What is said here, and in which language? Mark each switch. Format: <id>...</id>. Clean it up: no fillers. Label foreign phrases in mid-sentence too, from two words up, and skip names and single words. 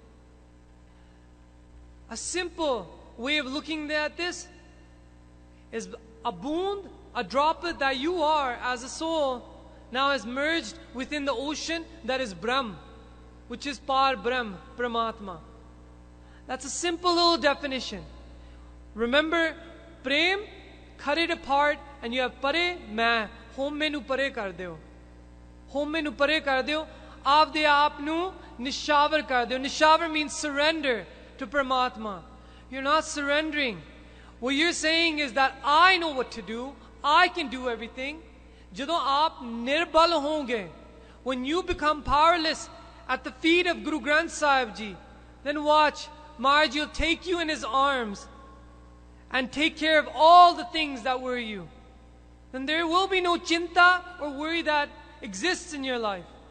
<en>A simple way of looking at this is a boond, a droplet that you are as a soul now is merged within the ocean that is Brahm, which is Par Brahm, Paramatma. That's a simple little definition. Remember, prem, cut it apart, and you have pare, main,</en> <pa>ਹਉਮੈ ਨੂੰ ਪਰੇ ਕਰ ਦਿਓ. ਹਉਮੈ ਨੂੰ ਪਰੇ ਕਰ ਦਿਓ, ਆਪ ਦੇ ਆਪ ਨੂੰ ਨਿਛਾਵਰ ਕਰ ਦਿਓ.</pa> <en>Nishavar means surrender to Paramatma. You're not surrendering. What you're saying is that I know what to do, I can do everything.</en> <pa>ਜਦੋਂ ਆਪ ਨਿਰਬਲ ਹੋਂਗੇ,</pa> <en>when you become powerless at the feet of Guru Granth Sahib Ji, then watch, Maharaj will take you in his arms and take care of all the things that worry you. Then there will be no chinta or worry that exists in your life.</en>